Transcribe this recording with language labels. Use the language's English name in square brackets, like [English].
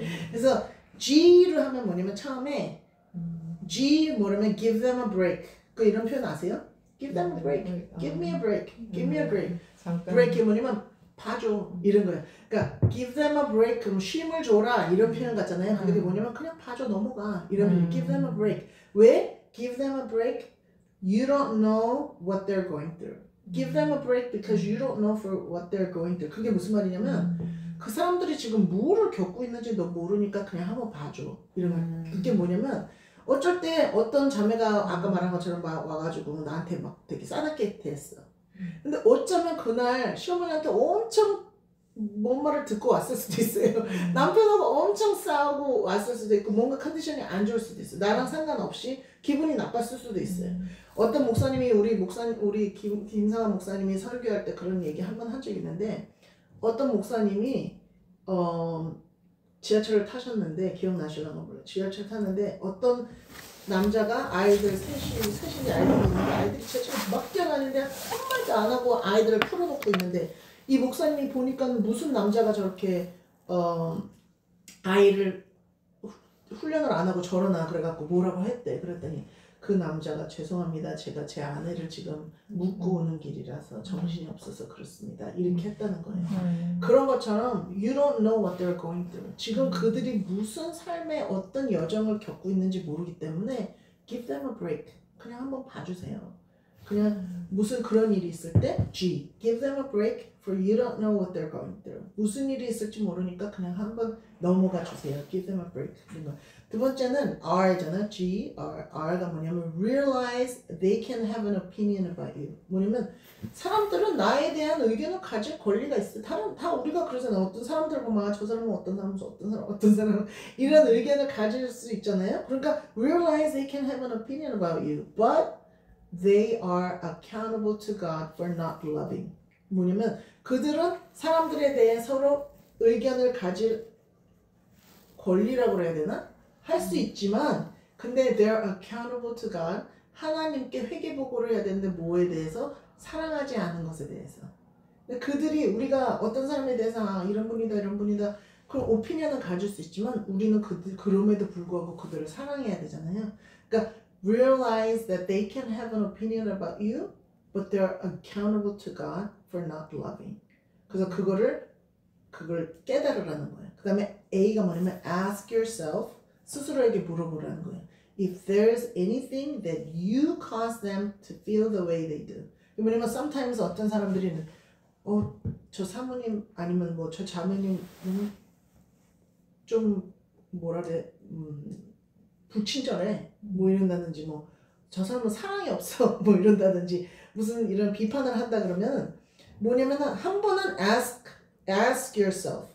[Korean] 그래서 G를 하면 뭐냐면 처음에 G 뭐냐면 [English] give them a break. [Korean] 그 이런 표현 아세요? [English] Give them a break. Give me a break. Give me a break. [Korean] break이 뭐냐면 봐줘 이런 거예요. 그러니까 [English] give them a break [Korean] 그럼 쉼을 줘라 이런 표현 같잖아요. 그게 뭐냐면 그냥 봐줘 넘어가 이런 표현. [English] give them a break. 왜? give them a break. You don't know what they're going through. give them a break because you don't know for what they're going through. [Korean] 그게 무슨 말이냐면 그 사람들이 지금 뭐를 겪고 있는지 너 모르니까 그냥 한번 봐줘 이런 말. 그게 뭐냐면 어쩔 때 어떤 자매가 아까 말한 것처럼 와가지고 나한테 막 되게 싸납게 했어. 근데 어쩌면 그날 시어머니한테 엄청 뭔 말을 듣고 왔을 수도 있어요. 남편하고 엄청 싸우고 왔을 수도 있고 뭔가 컨디션이 안 좋을 수도 있어요. 나랑 상관없이 기분이 나빴을 수도 있어요. 어떤 목사님이 우리 김상환 목사님이 설교할 때 그런 얘기 한 번 한 적이 있는데 어떤 목사님이 지하철을 타셨는데 기억나시려나 몰라요. 지하철 탔는데 어떤 남자가 아이들 셋이 아이들이 있는데 아이들이 지하철을 막 뛰어다니는데 한마디도 안 하고 아이들을 풀어놓고 있는데 이 목사님이 보니까 무슨 남자가 저렇게 아이를 훈련을 안 하고 저러나 그래갖고 뭐라고 했대. 그랬더니 그 남자가 죄송합니다. 제가 제 아내를 지금 묻고 오는 길이라서 정신이 없어서 그렇습니다. 이렇게 했다는 거예요. 그런 것처럼 [English] you don't know what they're going through. [Korean] 지금 그들이 무슨 삶의 어떤 여정을 겪고 있는지 모르기 때문에 [English] give them a break. [Korean] 그냥 한번 봐주세요. 그냥 무슨 그런 일이 있을 때 G. [English] give them a break for you don't know what they're going through. [Korean] 무슨 일이 있을지 모르니까 그냥 한번 넘어가 주세요. [English] give them a break. [Korean] 두 번째는 R잖아. G, R가 뭐냐면 [English] realize they can have an opinion about you. [Korean] 뭐냐면 사람들은 나에 대한 의견을 가질 권리가 있어. 다 우리가 그러잖아. 어떤 사람들 보면 저 사람은 어떤 사람 이런 의견을 가질 수 있잖아요. 그러니까 [English] realize they can have an opinion about you, but they are accountable to God for not loving. [Korean] 뭐냐면 그들은 사람들에 대해 서로 의견을 가질 권리라고 그래야 되나? 할 수 있지만 근데 [English] they're accountable to God. [Korean] 하나님께 회개보고를 해야 되는데 뭐에 대해서? 사랑하지 않은 것에 대해서. 근데 그들이 우리가 어떤 사람에 대해서 이런 분이다 그런 오피니언을 가질 수 있지만 우리는 그럼에도 불구하고 그들을 사랑해야 되잖아요. 그러니까 [English] realize that they can have an opinion about you but they're accountable to God for not loving. [Korean] 그래서 그걸 깨달으라는 거예요. 그 다음에 A가 뭐냐면 [English] ask yourself, [Korean] 스스로에게 물어보라는 거예요. [English] If there's anything that you cause them to feel the way they do. [Korean] 뭐냐면 sometimes 어떤 사람들이 저 사모님 아니면 뭐 저 자매님 좀 뭐라 그래 불친절해 뭐 이런다든지 뭐 저 사람은 사랑이 없어 뭐 이런다든지 무슨 이런 비판을 한다 그러면 뭐냐면은 한 번은 [English] ask yourself.